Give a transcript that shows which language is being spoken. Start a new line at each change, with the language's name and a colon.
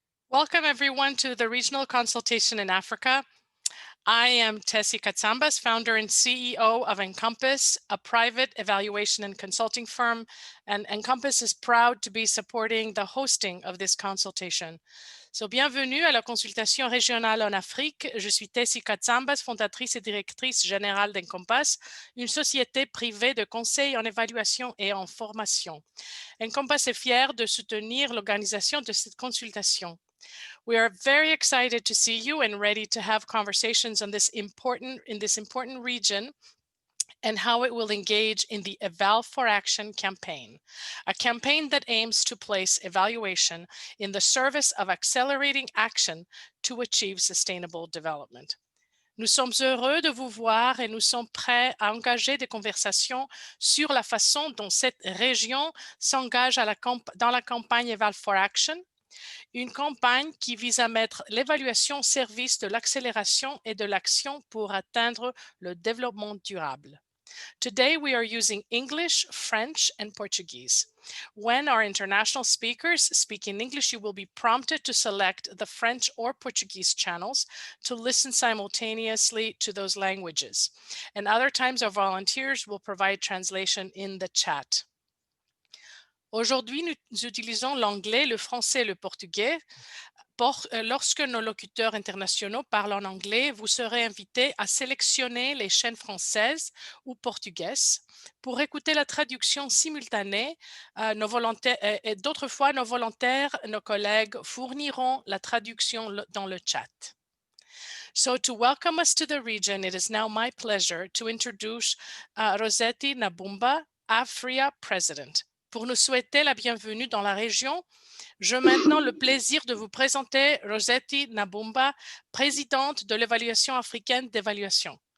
English: Welcome everyone to the Regional Consultation in Africa. I am Tessie Katsambas, founder and CEO of Encompass, a private evaluation and consulting firm, and Encompass is proud to be supporting the hosting of this consultation.
French: So, bienvenue à la consultation régionale en Afrique. Je suis Tessie Katsambas, fondatrice et directrice générale d'Encompass, une société privée de conseil en évaluation et en formation. Encompass est fier de soutenir l'organisation de cette consultation.
English: We are very excited to see you and ready to have conversations on this important region and how it will engage in the Eval for Action campaign, a campaign that aims to place evaluation in the service of accelerating action to achieve sustainable development.
French: Nous sommes heureux de vous voir et nous sommes prêts à engager des conversations sur la façon dont cette région s'engage dans la campagne Eval for Action, une campagne qui vise à mettre l'évaluation au service de l'accélération et de l'action pour atteindre le développement durable.
English: Today, we are using English, French, and Portuguese. When our international speakers speak in English, you will be prompted to select the French or Portuguese channels to listen simultaneously to those languages. And other times, our volunteers will provide translation in the chat.
French: Aujourd'hui, nous utilisons l'anglais, le français et le portugais. Lorsque nos locuteurs internationaux parlent en anglais, vous serez invité à sélectionner les chaînes françaises ou portugaises pour écouter la traduction simultanée. Et d'autres fois, nos volontaires, nos collègues fourniront la traduction dans le chat.
English: So to welcome us to the region, it is now my pleasure to introduce Rossetti Nabumba, AFRIA President.
French: Pour nous souhaiter la bienvenue dans la région, j'ai maintenant le plaisir de vous présenter Rossetti Nabumba, présidente de l'évaluation africaine d'évaluation.